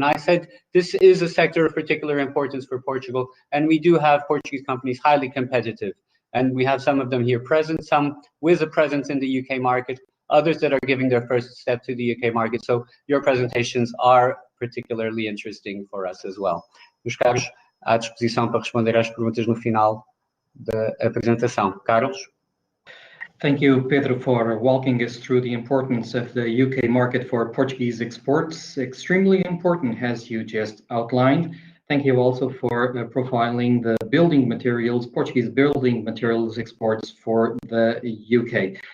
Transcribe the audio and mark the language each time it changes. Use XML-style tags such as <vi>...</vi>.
<en>And I said, this is a sector of particular importance for Portugal, and we do have Portuguese companies highly competitive. And we have some of them here present, some with a presence in the UK market, others that are giving their first step to the UK market. So your presentations are particularly interesting for us as well.</en> <pt>Meus caros, à disposição para responder às perguntas no final da apresentação.</pt> <en>Carlos? Thank you, Pedro, for walking us through the importance of the UK market for Portuguese exports. Extremely important, as you just outlined. Thank you also for profiling the building materials, Portuguese building materials exports for the UK.</en>